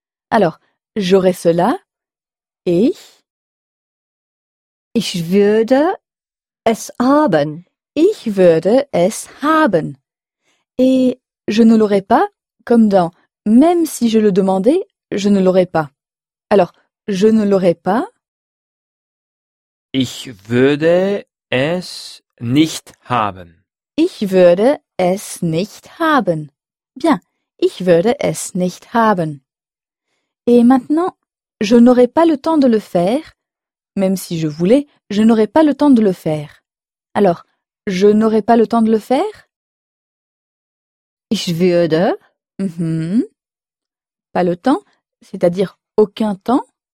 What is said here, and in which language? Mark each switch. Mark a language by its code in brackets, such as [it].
[fr] Alors, j'aurai cela. Ich. [de] Ich würde es haben. Ich würde es haben. [fr] Et je ne l'aurai pas, comme dans même si je le demandais, je ne l'aurai pas. Alors, je ne l'aurai pas. [de] Ich würde es nicht haben. Ich würde es nicht haben. Bien, ich würde es nicht haben. [fr] Et maintenant, je n'aurai pas le temps de le faire, même si je voulais, je n'aurai pas le temps de le faire. Alors, je n'aurai pas le temps de le faire? [de] Ich würde. [fr] Pas le temps, c'est-à-dire aucun temps.